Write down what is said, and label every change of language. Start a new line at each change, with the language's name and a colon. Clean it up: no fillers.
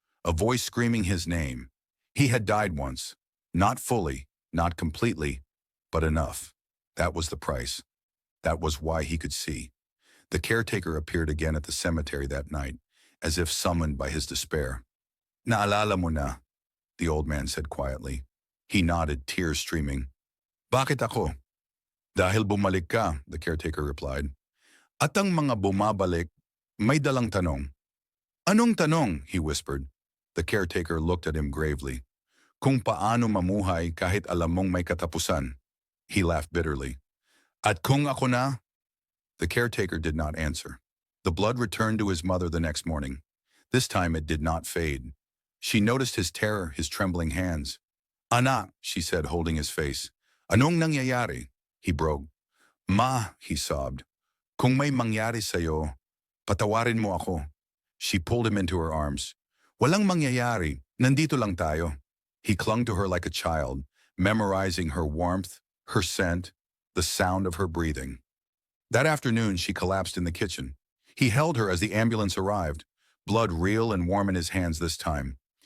English: a voice screaming his name. He had died once. Not fully, not completely, but enough. That was the price. That was why he could see. The caretaker appeared again at the cemetery that night, as if summoned by his despair. Naalala mo na, the old man said quietly. He nodded, tears streaming.
Filipino: Bakit ako? Dahil bumalik ka, the caretaker replied. At ang mga bumabalik, may dalang tanong. Anong tanong? He whispered. The caretaker looked at him gravely. Kung paano mamuhay kahit alam mong may katapusan. He laughed bitterly. At kung ako na?
English: The caretaker did not answer. The blood returned to his mother the next morning. This time it did not fade. She noticed his terror, his trembling hands. Anak, she said, holding his face. Anong nangyayari? He broke. Ma, he sobbed.
Filipino: Kung may mangyari sa'yo, patawarin mo ako.
English: She pulled him into her arms. Walang mangyayari, nandito lang tayo. He clung to her like a child, memorizing her warmth, her scent, the sound of her breathing. That afternoon, she collapsed in the kitchen. He held her as the ambulance arrived, blood real and warm in his hands this time.